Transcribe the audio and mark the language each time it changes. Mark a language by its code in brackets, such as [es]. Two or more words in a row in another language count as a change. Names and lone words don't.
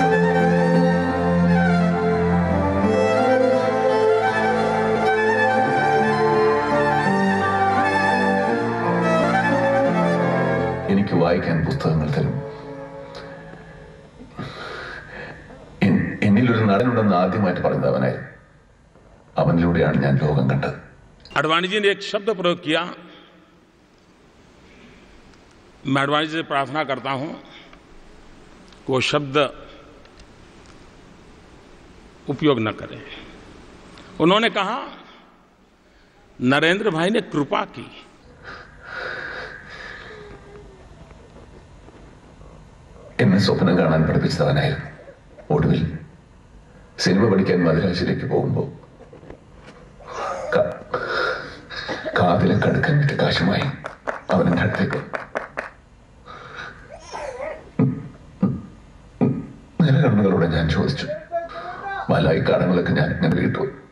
[ml] എനിക്ക് വായിക്കാൻ പുസ്തകങ്ങൾ തരും. എന്നിലൊരു നടനുണ്ടെന്ന് ആദ്യമായിട്ട് പറയുന്നത് അവനായിരുന്നു. അവനിലൂടെയാണ് ഞാൻ ലോകം കണ്ടത്. [hi] अडवाणी जी ने एक शब्द प्रयोग किया. मैं अडवाणी जी से प्रार्थना करता हूं कि वो शब्द उपयोग न करें. उन्होंने कहा नरेंद्र भाई ने कृपा की. [ml] എന്നെ സ്വപ്നം കാണാൻ പഠിപ്പിച്ചവനായിരുന്നു. ഒടുവിൽ സിനിമ പഠിക്കാൻ മദ്രാസിലേക്ക് പോകുമ്പോൾ കാതിലെ കടുക്കൻ വിട്ട് കാശുമായി അവൻ എന്റെ അടുത്തേക്ക് നിലകണ്ണുകളോടെ ഞാൻ ചോദിച്ചു, മലായി കടങ്ങളൊക്കെ ഞാൻ ഇങ്ങനെ കിട്ടു.